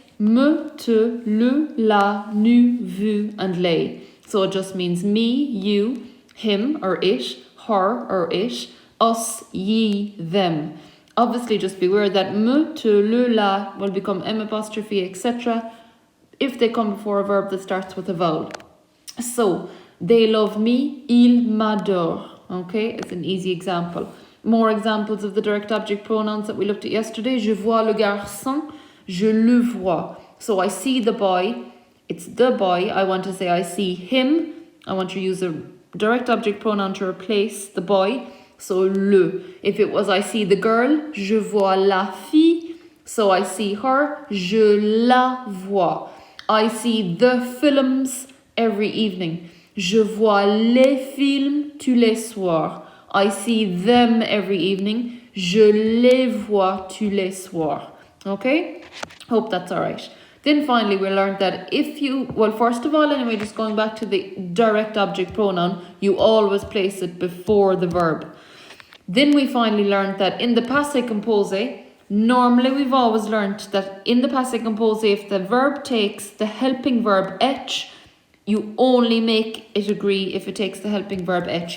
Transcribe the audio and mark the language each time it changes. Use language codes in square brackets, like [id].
[fr] Me, te, le, la, nous, vous, and les. [en] So it just means me, you, him or it, her or it, us, ye, them. Obviously just beware that me, te, le, la will become M apostrophe, etc. if they come before a verb that starts with a vowel. So they love me, [fr] ils m'adorent. [en] Okay, it's an easy example. More examples of the direct object pronouns that we looked at yesterday. [fr] Je vois le garçon, je le vois. [en] So I see the boy, it's the boy. I want to say I see him. I want to use a direct object pronoun to replace the boy. So le. If it was I see the girl, [fr] je vois la fille. [en] So I see her, [fr] je la vois. [en] I see the films every evening. [fr] Je vois les films tous les soirs. [en] I see them every evening. [fr] Je les vois tous les soirs. [en] Okay? Hope that's alright. Then finally we learned that if you, well first of all anyway, just going back to the direct object pronoun, you always place it before the verb. Then we finally learned that in the passé composé, normally we've always learned that in the passé composé, if the verb takes the helping verb être, you only make it agree if it takes the helping verb être.